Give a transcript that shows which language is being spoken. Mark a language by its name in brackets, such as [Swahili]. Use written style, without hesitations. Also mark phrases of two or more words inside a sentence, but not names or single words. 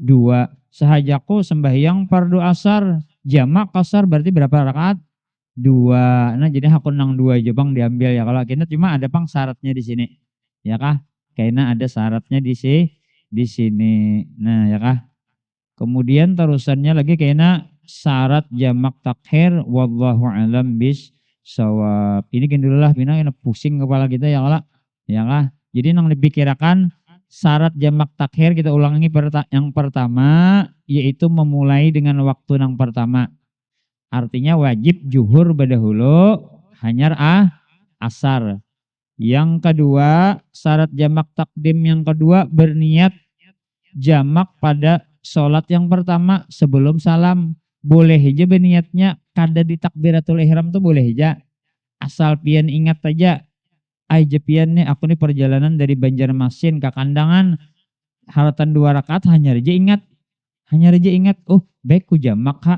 [Banjar] Sahajaku sembahyang fardu asar jamak kasar berarti berapa rakaat? 2. Nah jadi hakun nang 2 aja bang diambil ya kalau kena cuma ada pang syaratnya di sini. Ya kah? Kayaknya ada syaratnya di sini. Nah ya kah? Kemudian terusannya lagi kayaknya syarat jamak takhir [Arabic] والله أعلم بالصواب. [Banjar] Ini kan dulu lah bina pusing kepala kita ya kala. Ya kah? Jadi nang dipikirkan syarat jamak takhir kita ulangi yang pertama yaitu memulai dengan waktu yang pertama. Artinya wajib juhur berdahulu hanyar asar. [Indonesian] Yang kedua, syarat jamak takdim yang kedua berniat jamak pada sholat yang pertama sebelum salam. [Banjar] Boleh aja berniatnya kada di takbiratul ihram tuh boleh aja. Asal pian ingat aja. Pian nih aku nih perjalanan dari Banjarmasin ke Kandangan. Haratan 2 rakaat hanya aja ingat. Oh baik ku jamak kak.